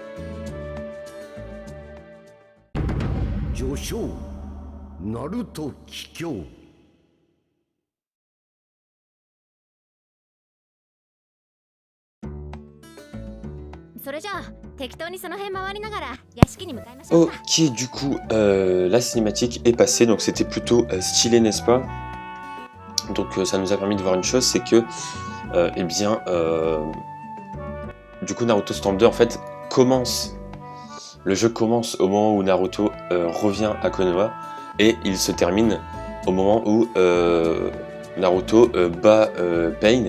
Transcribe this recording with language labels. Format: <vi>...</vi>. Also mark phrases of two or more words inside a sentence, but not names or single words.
<ja>序章ナルト帰郷。それじゃあ適当にその辺回りながら屋敷に向かいましょうか。</ja> <fr>Ok, du coup, la cinématique est passée, donc c'était plutôt stylé, n'est-ce pas? Donc ça nous a permis de voir une chose, c'est que, eh bien, du coup Naruto Storm 2 en fait commence, le jeu commence au moment où Naruto revient à Konoha, et il se termine au moment où Naruto bat Pain.</fr>